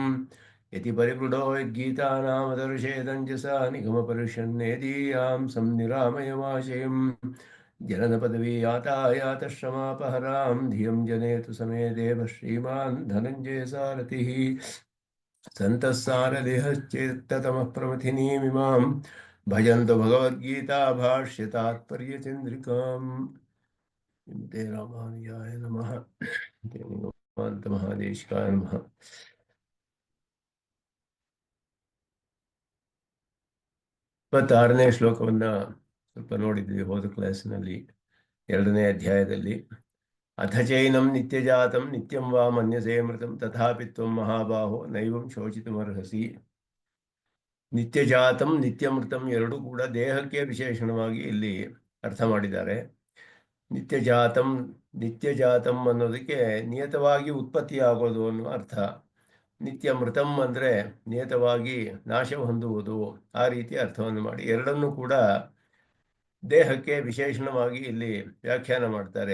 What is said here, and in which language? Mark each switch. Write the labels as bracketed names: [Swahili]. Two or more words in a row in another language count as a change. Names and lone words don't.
[Sanskrit] यति परिवृढो यद्गीतानामदर्शेदञ्जसा निगमपरिषन्नेदीयां संनिरामयमाशयं जननपदवी यातायातश्रमापहरां धियं जनेतु समे देव श्रीमान् धनञ्जयसारथिः सन्तः सारथिश्चेत्ततमः प्रमथिनीमिमां भजन्तु भगवद्गीता भाष्यतात्पर्यचन्द्रिकाम्। श्रीमते रामानुजाय नमः। महादेशिकाय नमः। [Kannada] 26ನೇ ಶ್ಲೋಕವನ್ನ ಸ್ವಲ್ಪ ನೋಡಿದ್ವಿ ಹೋದ ಕ್ಲಾಸ್ನಲ್ಲಿ, 2ನೇ ಅಧ್ಯಾಯದಲ್ಲಿ. [Sanskrit] ಅಥ ಚೈನಂ ನಿತ್ಯಜಾತಂ ನಿತ್ಯಂ ವಾ ಮನ್ಯಸೇ ಮೃತಂ ತಥಾಪಿ ತ್ವಂ ಮಹಾಬಾಹೋ ನೈವಂ ಶೋಚಿತುಮರ್ಹಸಿ. ನಿತ್ಯಜಾತಂ ನಿತ್ಯಮೃತಂ [Kannada] ಎರಡೂ ಕೂಡ ದೇಹಕ್ಕೆ ವಿಶೇಷಣವಾಗಿ ಇಲ್ಲಿ ಅರ್ಥ ಮಾಡಿದ್ದಾರೆ. ನಿತ್ಯಜಾತಂ ಅನ್ನೋದಕ್ಕೆ ನಿಯತವಾಗಿ ಉತ್ಪತ್ತಿಯಾಗೋದು ಅನ್ನೋ ಅರ್ಥ. ನಿತ್ಯಮೃತಂ ಅಂದರೆ ನಿಯತವಾಗಿ ನಾಶ ಹೊಂದುವುದು, ಆ ರೀತಿ ಅರ್ಥವನ್ನು ಮಾಡಿ ಎರಡನ್ನೂ ಕೂಡ ದೇಹಕ್ಕೆ ವಿಶೇಷಣವಾಗಿ ಇಲ್ಲಿ ವ್ಯಾಖ್ಯಾನ ಮಾಡ್ತಾರೆ.